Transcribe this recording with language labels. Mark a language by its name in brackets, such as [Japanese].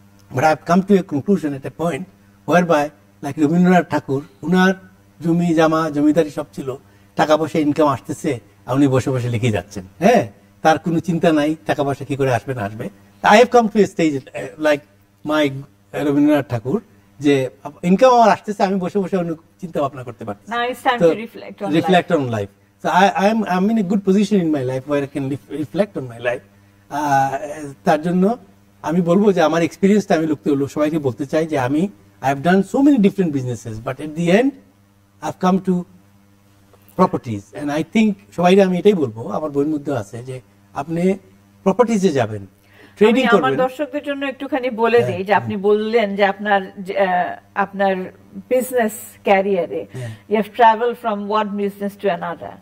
[English] but I have come to a conclusion at a point whereby like [Bangla] Rabindranath ঠাকুর উনার জমি জামা জমিদারি সব ছিল টাকা পয়সা ইনকাম আসতেছে আর উনি বসে বসে লিখে যাচ্ছেন হ্যাঁ তার কোনো চিন্তা নাই টাকা পয়সা কি করে আসবে না আসবে [English] I have come to a stage like [Bangla] my Rabindranath ঠাকুর যে ইনকাম আমার আসতেছে আমি বসে বসে অন্য চিন্তা ভাবনা করতে পারছি [English] now it's time to reflect on life so I'm in a good position in my life [Bangla] where I can reflect on my life তার জন্য আমি বলবো যে আমার এক্সপেরিয়েন্সটা আমি সবাইকে বলতে চাই যে আমি [English] I have done so many different businesses but at the end I've come to properties and I think [Bangla] সবাইকে আমি এটাই বলবো আমার বইয়ের মধ্যে আছে যে আপনি প্রপার্টিজে যাবেন ট্রেডিং করবেন আমার দর্শকদের জন্য একটুখানি বলে দেই যে আপনি বললেন যে আপনার বিজনেস ক্যারিয়ারে [English] you have traveled from one business to another